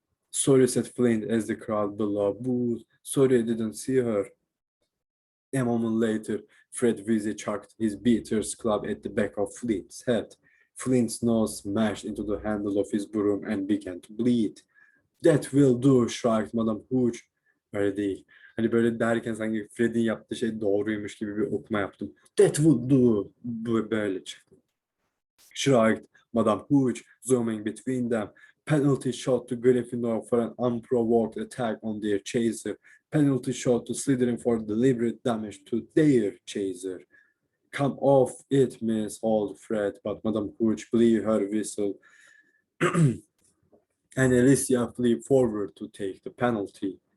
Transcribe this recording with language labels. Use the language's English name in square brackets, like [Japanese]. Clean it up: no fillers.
[English] Sorry, said Flint as the crowd below booed. Sorry, I didn't see her. A moment later, Fred Weasley chucked his beater's club at the back of Flint's head. Flint's nose smashed into the handle of his broom and began to bleed. That will do, shrieked Madame Hooch. [Turkish] Öyle değil. Hani böyle derken sanki Fred'in yaptığı şey doğruymuş gibi bir okuma yaptım. [English] That will do. [Turkish] Böyle çıktı. [English] Shrieked Madame Hooch, zooming between them. Penalty shot to Gryffindor for an unprovoked attack on their chaser. Penalty shot to Slytherin for deliberate damage to their chaser. Come off it, Miss, hauled Fred, but Madame Hooch blew her whistle and Alicia flew forward to take the penalty.